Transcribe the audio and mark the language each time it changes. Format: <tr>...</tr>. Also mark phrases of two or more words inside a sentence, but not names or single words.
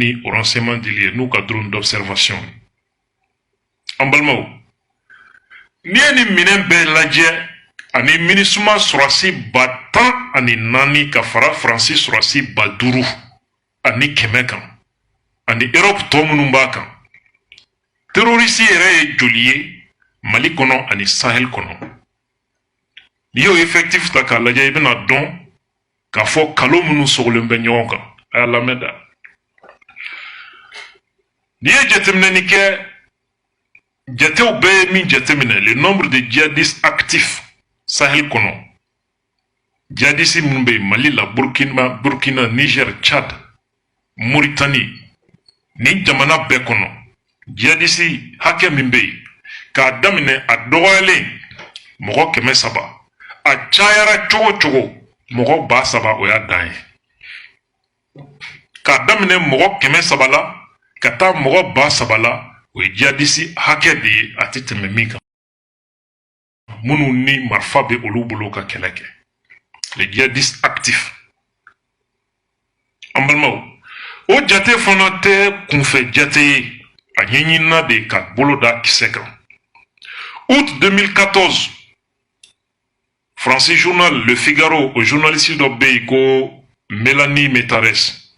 <bm>ni o renseignement dili ye n'u ka</bm> <fr>drone d'observation</fr> <bm>an balimaw n'i ye nin minɛn bɛɛ lajɛ ani MINUSMA Surasi 10,400 ka fara Francis Surasi 5,100 kan ani Europe tɔ minnu b'a kan terroriste yɛrɛ ye joli ye Mali kɔnɔ ani Sahel kɔnɔ n'i y'o effectif ta k'a lajɛ i bɛna dɔn k'a fɔ kalo minnu sogolen bɛ ɲɔgɔn kan a y'a lamɛn da n'i ye jateminɛni kɛ jatew bɛɛ ye min jateminɛ</bm> <fr>le nombre de djihadistes actifs</fr> <bm>Sahel kɔnɔ djihadistes minnu bɛ yen Mali la Burkina Niger Tchad Mauritanie ni jamana bɛɛ kɔnɔ djihadistes hakɛ min bɛ yen k'a daminɛ a dɔgɔyalen mɔgɔ 300 a cayara cogo cogo mɔgɔ 3,000 o y'a dan ye k'a daminɛ mɔgɔ 300 la ka taa mɔgɔ 3,000 la o ye djihadiste hakɛ de ye a tɛ tɛmɛ min kan minnu ni marifa bɛ olu bolo ka kɛlɛ kɛ</bm> <fr>les djihadistes actifs</fr> <bm>an balimaw o jate fana tɛ kunfɛ jate ye a ɲɛɲinina de ka bolo da kisɛ kan août 2014 Francis journal Le Figaro o journaliste dɔ bɛ yen ko Mélanie Métarès</bm>